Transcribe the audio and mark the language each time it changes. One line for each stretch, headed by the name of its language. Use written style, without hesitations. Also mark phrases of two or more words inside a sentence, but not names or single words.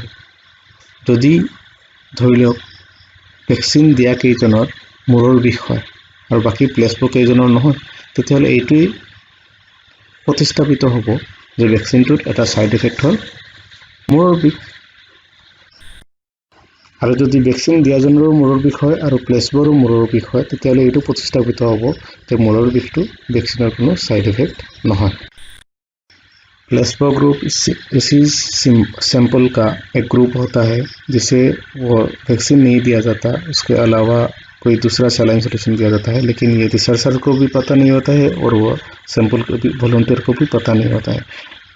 Assamese: যদি ধৰি লওক ভেকচিন দিয়া কেইজনৰ মূৰৰ বিষ হয় আৰু বাকী প্লেসবো কেইজনৰ নহয়, তেতিয়াহ'লে এইটোৱেই প্ৰতিস্থাপিত হ'ব যে ভেকচিনটোত এটা
English: side effect
Assamese: হ'ল মূৰৰ বিষ। আৰু যদি ভেকচিন দিয়াজনৰো মূৰৰ বিষ হয় আৰু প্লেসবোৰো মূৰৰ বিষ হয় তেতিয়াহ'লে এইটো প্ৰতিস্থাপিত হ'ব যে মূৰৰ বিষটো ভেকচিনৰ কোনো
English: side effect
Assamese: নহয়।
English: placebo group
Hindi: इसी सैंपल का एक ग्रुप होता है जिसे वो वैक्सीन नहीं दिया जाता, उसके अलावा कोई दूसरा
English: saline solution
Hindi: दिया जाता है, लेकिन ये रिसर्चर को भी पता नहीं होता है और वो सैंपल को भी वॉलंटियर को भी पता नहीं होता है।